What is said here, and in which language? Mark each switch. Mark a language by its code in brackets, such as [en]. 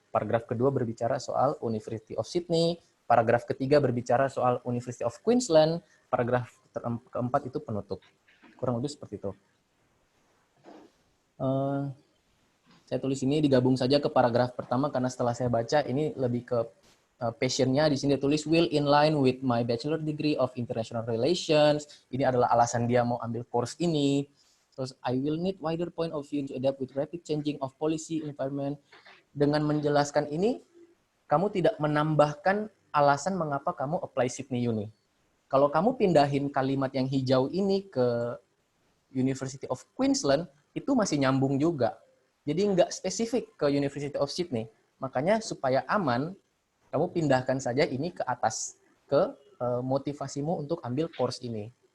[id] Paragraf kedua berbicara soal University of Sydney. Paragraf ketiga berbicara soal University of Queensland. Paragraf keempat itu penutup. Kurang lebih seperti itu. Saya tulis ini digabung saja ke paragraf pertama karena setelah saya baca ini lebih ke passionnya. Di sini tulis [en] will in line with my bachelor degree of international relations. [id] Ini adalah alasan dia mau ambil course ini. [en] Terus I will need wider point of view to adapt with rapid changing of policy environment. [id] Dengan menjelaskan ini, kamu tidak menambahkan alasan mengapa kamu apply Sydney Uni. Kalau kamu pindahin kalimat yang hijau ini ke University of Queensland, itu masih nyambung juga. Jadi nggak spesifik ke University of Sydney. Makanya supaya aman, kamu pindahkan saja ini ke atas, ke motivasimu untuk ambil course ini.